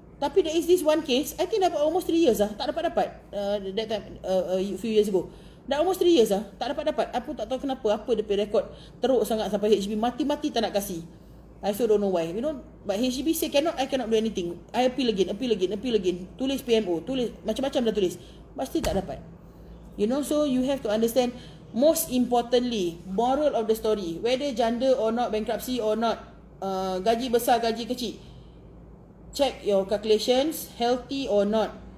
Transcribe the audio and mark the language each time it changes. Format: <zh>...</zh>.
<ms>Tapi</ms> <en>there is this one case, I think dapat almost 3 years</en> <ms>tak dapat.</ms> <en>That time, a few years ago.</en> <ms>Dah</ms> <en>almost 3 years</en> <ms>tak dapat. Aku tak tahu kenapa, apa dia punya rekod teruk sangat sampai HDB mati-mati tak nak kasih.</ms> <en>I also don't know why. But HDB say cannot, I cannot do anything. I appeal again.</en> <ms>Tulis PMO, tulis macam-macam dah tulis.</ms> <en>But still</en> <ms>tak dapat.</ms> <en>So you have to understand, most importantly, moral of the story, whether janda or not, bankruptcy or not,</en> <ms>gaji besar, gaji kecil,</ms> <en>check your calculations, healthy or not.</en>